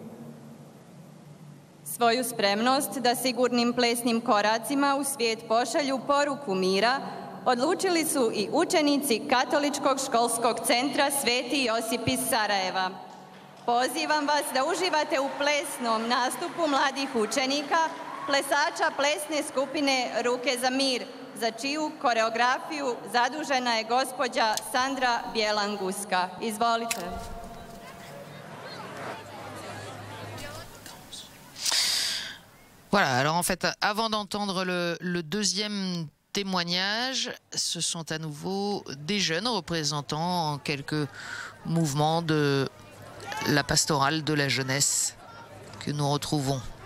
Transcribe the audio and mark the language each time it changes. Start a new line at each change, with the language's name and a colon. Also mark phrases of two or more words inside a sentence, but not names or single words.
Croatian: Svoju spremnost da sigurnim plesnim koracima u svijet pošalju poruku mira odlučili su i učenici Katoličkog školskog centra Sveti Josip iz Sarajeva. Pozivam vas da uživate u plesnom nastupu mladih učenika plesača plesne skupine Ruke za mir, za čiju koreografiju zadužena je gospođa Sandra Bjelanguska. Izvolite.
French: Voilà, alors en fait, avant d'entendre le deuxième témoignage, ce sont à nouveau des jeunes représentants en quelques mouvements de la pastorale de la jeunesse que nous retrouvons.